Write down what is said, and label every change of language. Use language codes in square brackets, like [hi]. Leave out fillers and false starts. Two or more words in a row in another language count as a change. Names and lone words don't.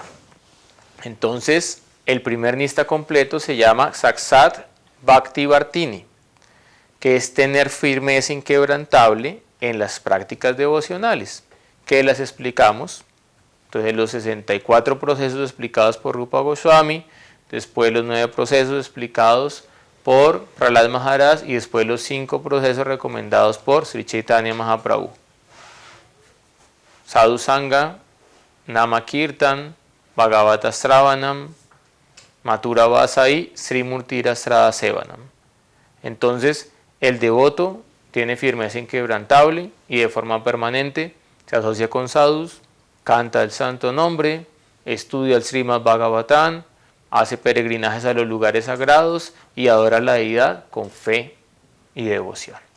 [es] Entonces, el primer nista completo se llama [sa] Saksat Bhakti Vartini, [es] que es tener firmeza inquebrantable en las prácticas devocionales, que las explicamos. Entonces los 64 procesos explicados por Rupa Goswami, después los 9 procesos explicados por Prahlad Maharaj y después los 5 procesos recomendados por Sri Chaitanya Mahaprabhu. [sa] Sadhu Sangha, Nama Kirtan, Bhagavata Sravanam, Mathura Vasa y Sri Murtira Sraddha Sevanam. [es] Entonces el devoto tiene firmeza inquebrantable y de forma permanente se asocia con sadhus, canta el santo nombre, estudia el Srimad Bhagavatam, hace peregrinajes a los lugares sagrados y adora a la deidad con fe y devoción.